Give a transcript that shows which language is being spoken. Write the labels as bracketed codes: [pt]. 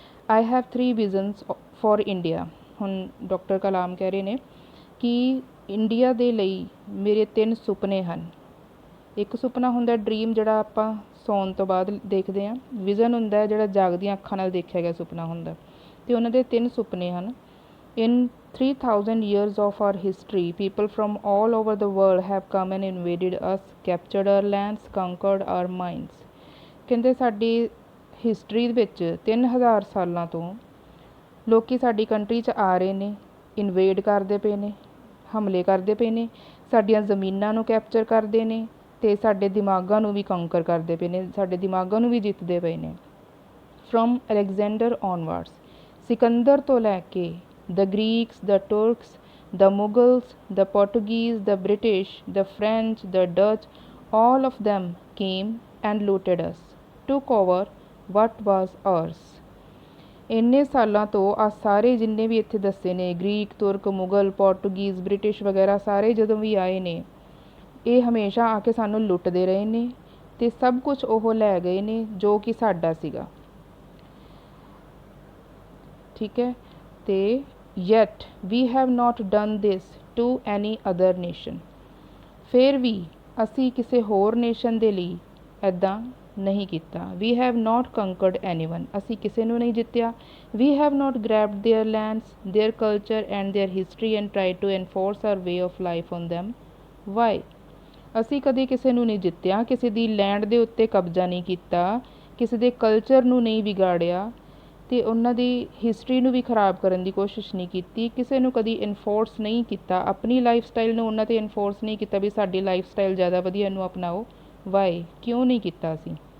[en] I have 3 visions for India. [pa] ਹੁਣ doctor ਕਲਾਮ ਕਹਿ ਰਹੇ ਨੇ ਕਿ ਇੰਡੀਆ ਦੇ ਲਈ ਮੇਰੇ 3 ਸੁਪਨੇ ਹਨ। ਇੱਕ ਸੁਪਨਾ ਹੁੰਦਾ ਡਰੀਮ, ਜਿਹੜਾ ਆਪਾਂ ਸੌਣ ਤੋਂ ਬਾਅਦ ਦੇਖਦੇ ਹਾਂ। ਵਿਜ਼ਨ ਹੁੰਦਾ ਜਿਹੜਾ ਜਾਗਦੀਆਂ ਅੱਖਾਂ ਨਾਲ ਦੇਖਿਆ ਗਿਆ ਸੁਪਨਾ ਹੁੰਦਾ। ਅਤੇ ਉਹਨਾਂ ਦੇ 3 ਸੁਪਨੇ ਹਨ। [en] In 3000 years of our history, people from all over the world have come and invaded us, captured our lands, conquered our minds. [pa] ਕਹਿੰਦੇ ਸਾਡੀ ਹਿਸਟਰੀ ਵਿੱਚ 3000 ਸਾਲਾਂ ਤੋਂ ਲੋਕੀ ਸਾਡੀ ਕੰਟਰੀ 'ਚ ਆ ਰਹੇ ਨੇ, ਇਨਵੇਡ ਕਰਦੇ ਪਏ ਨੇ, ਹਮਲੇ ਕਰਦੇ ਪਏ ਨੇ, ਸਾਡੀਆਂ ਜ਼ਮੀਨਾਂ ਨੂੰ ਕੈਪਚਰ ਕਰਦੇ ਨੇ ਅਤੇ ਸਾਡੇ ਦਿਮਾਗਾਂ ਨੂੰ ਵੀ ਕੰਕਰ ਕਰਦੇ ਪਏ ਨੇ, ਸਾਡੇ ਦਿਮਾਗਾਂ ਨੂੰ ਵੀ ਜਿੱਤਦੇ ਪਏ ਨੇ। [en] from Alexander onwards, [pa] ਸਿਕੰਦਰ ਤੋਂ ਲੈ ਕੇ [en] the Greeks, the Turks, the Mughals, the Portuguese, the British, the French, the Dutch, all of them came and looted us, took over what was ours. [pa] ਇੰਨੇ ਸਾਲਾਂ ਤੋਂ ਆ ਸਾਰੇ ਜਿੰਨੇ ਵੀ ਇੱਥੇ ਦੱਸੇ ਨੇ ਗ੍ਰੀਕ, ਤੁਰਕ, ਮੁਗਲ, ਪੋਰਟੁਗੀਜ਼, ਬ੍ਰਿਟਿਸ਼ ਵਗੈਰਾ ਸਾਰੇ ਜਦੋਂ ਵੀ ਆਏ ਨੇ ਇਹ ਹਮੇਸ਼ਾ ਆ ਕੇ ਸਾਨੂੰ ਲੁੱਟਦੇ ਰਹੇ ਨੇ ਅਤੇ ਸਭ ਕੁਝ ਉਹ ਲੈ ਗਏ ਨੇ ਜੋ ਕਿ ਸਾਡਾ ਸੀਗਾ। ਠੀਕ ਹੈ। ਅਤੇ [en] yet we have not done this to any other nation. [pa] ਫਿਰ ਵੀ ਅਸੀਂ ਕਿਸੇ ਹੋਰ ਨੇਸ਼ਨ ਦੇ ਲਈ ਇੱਦਾਂ ਨਹੀਂ ਕੀਤਾ। [en] we have not conquered anyone. [pa] ਅਸੀਂ ਕਿਸੇ ਨੂੰ ਨਹੀਂ ਜਿੱਤਿਆ। [en] we have not grabbed their lands, their culture and their history and tried to enforce our way of life on them. why? [pa] ਅਸੀਂ ਕਦੇ ਕਿਸੇ ਨੂੰ ਨਹੀਂ ਜਿੱਤਿਆ, ਕਿਸੇ ਦੀ ਲੈਂਡ ਦੇ ਉੱਤੇ ਕਬਜ਼ਾ ਨਹੀਂ ਕੀਤਾ, ਕਿਸੇ ਦੇ ਕਲਚਰ ਨੂੰ ਨਹੀਂ ਵਿਗਾੜਿਆ ਅਤੇ ਉਹਨਾਂ ਦੀ ਹਿਸਟਰੀ ਨੂੰ ਵੀ ਖਰਾਬ ਕਰਨ ਦੀ ਕੋਸ਼ਿਸ਼ ਨਹੀਂ ਕੀਤੀ, ਕਿਸੇ ਨੂੰ ਕਦੀ ਇਨਫੋਰਸ ਨਹੀਂ ਕੀਤਾ, ਆਪਣੀ ਲਾਈਫ ਸਟਾਈਲ ਨੂੰ ਉਹਨਾਂ 'ਤੇ ਇਨਫੋਰਸ ਨਹੀਂ ਕੀਤਾ ਵੀ ਸਾਡੀ ਲਾਈਫ ਸਟਾਈਲ ਜ਼ਿਆਦਾ ਵਧੀਆ, ਇਹਨੂੰ ਅਪਣਾਓ। ਵਾਈ? ਕਿਉਂ ਨਹੀਂ ਕੀਤਾ ਅਸੀਂ?